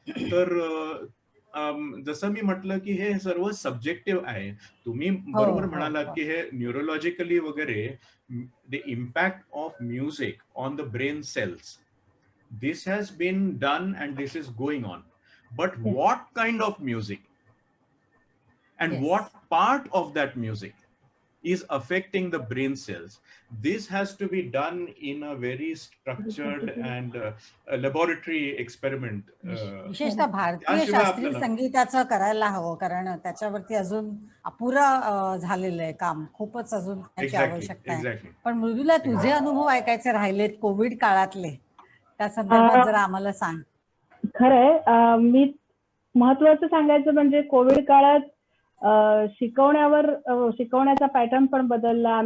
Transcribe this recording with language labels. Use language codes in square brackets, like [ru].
[mr] तर जसं मी म्हटलं की हे सर्व सब्जेक्टिव्ह आहे. तुम्ही हो बरोबर हो म्हणालात हो. की हे [en] Neurologically वगैरे the impact of music on the brain cells, this has been done and this is going on, but Yes. what kind of music and Yes. what part of that music is affecting the brain cells, this has to be done in a very structured and laboratory experiment. [mr] विशेषतः भारतीय त्याशिवाय शास्त्रीय आपल्याला संगीताचं करायला हवं, कारण त्याच्यावरती अजून अपुरा झालेलं आहे काम, खूपच अजून त्याची आवश्यकता आहे. [en] exactly [mr] पण मृदुला, तुझे अनुभव ऐकायचे राहिलेत कोविड काळातले, त्या संदर्भात जरा आम्हाला सांग. खरंय. मी महत्वाचं सांगायचं म्हणजे कोविड काळात शिकवण्याचा पॅटर्न पण बदलला.